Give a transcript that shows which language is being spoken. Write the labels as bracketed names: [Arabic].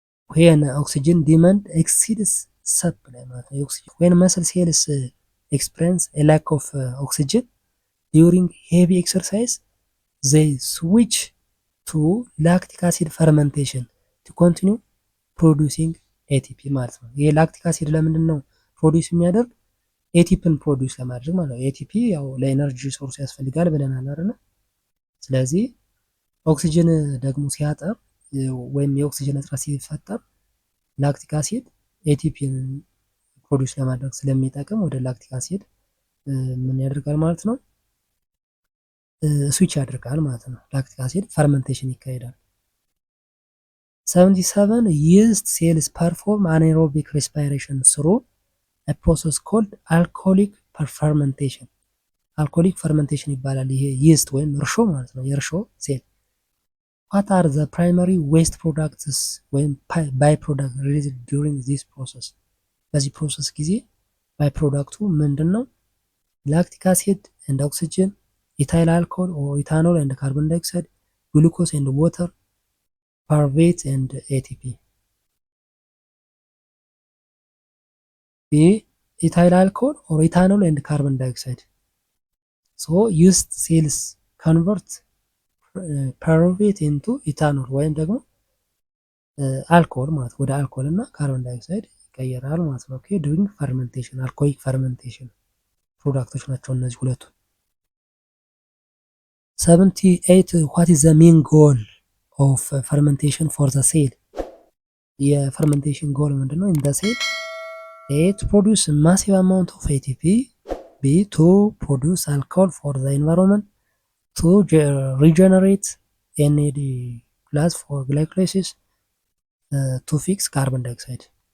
[English] when oxygen demand exceeds supply ማለት ነው። when muscle cells experience a lack of oxygen during heavy exercise they switch to lactic acid fermentation to continue producing ATP ማለት ነው። [Amharic] ይሄ ላክቲክ አሲድ ለምንድን ነው ፕሮዲውስ የሚያደርግ? ኤቲፒን ፕሮዲውስ ለማድረግ ማለት ነው። ኤቲፒ ያው ለኤነርጂ ሶርስ ያስፈልጋል ብለናል አይደል? ስለዚህ ኦክሲጅን ደግሞ ሲያጠር ወይም የኦክሲጅን እጥረት ሲፈጠር ላክቲክ አሲድ ኤቲፒን ፕሮዲውስ ለማድረግ ስለሚጠቅም ወደ ላክቲክ አሲድ ምን ያደርጋል ማለት ነው? ስዊች ያደርጋል ማለት ነው። ላክቲክ አሲድ ፈርመንቴሽን ይካሄዳል። 77 [English] yeast cells perform anaerobic respiration through a process called alcoholic fermentation. [Amharic] አልኮሊክ ፈርመንቴሽን ይባላል። ይሄ ይስት ወይም እርሾ ማለት ነው። የእርሾ ሴል [English] what are the primary waste products [Amharic] ወይም ባይ ፕሮዳክት [English] released during this process? [Amharic] በዚህ ፕሮሰስ ጊዜ ባይ ፕሮዳክቱ ምንድን ነው? [English] ላክቲክ አሲድ and oxygen, ethyl alcohol or ethanol and carbon dioxide, glucose and water, pyruvate and ATP. B ethyl alcohol or ethanol and carbon dioxide. So yeast cells convert pyruvate into ethanol [Amharic] ወይም ደግሞ አልኮል ማለት ወደ አልኮል እና ካርቦን ዳይኦክሳይድ ይቀየራል ማለት ነው። ኦኬ ዱሪንግ ፈርመንቴሽን አልኮሊክ ፈርመንቴሽን ፕሮዳክቶች ናቸው እነዚህ ሁለቱ። 78 [English] what is the main goal of fermentation for the cell? [Amharic] የፈርመንቴሽን ጎል ምንድነው? [English] in the cell A to produce massive amount of ATP, B to produce alcohol for the environment, to regenerate NAD plus for glycolysis, to fix carbon dioxide.